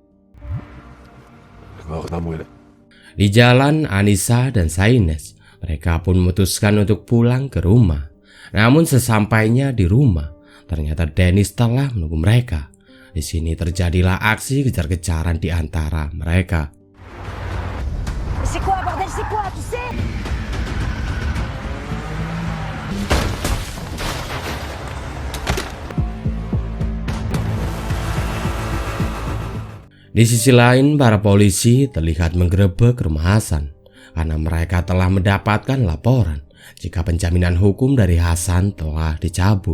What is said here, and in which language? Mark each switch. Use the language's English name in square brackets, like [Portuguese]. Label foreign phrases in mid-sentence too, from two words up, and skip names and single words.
[Indonesian] Di jalan, Anissa dan Saines, mereka pun memutuskan untuk pulang ke rumah. Namun sesampainya di rumah, ternyata Dennis telah menunggu mereka. Di sini terjadilah aksi kejar-kejaran di antara mereka. [French] C'est quoi, bordel, c'est quoi, tu sais? [Indonesian] Di sisi lain, para polisi terlihat menggerebek rumah Hasan karena mereka telah mendapatkan laporan jika penjaminan hukum dari Hasan telah dicabut.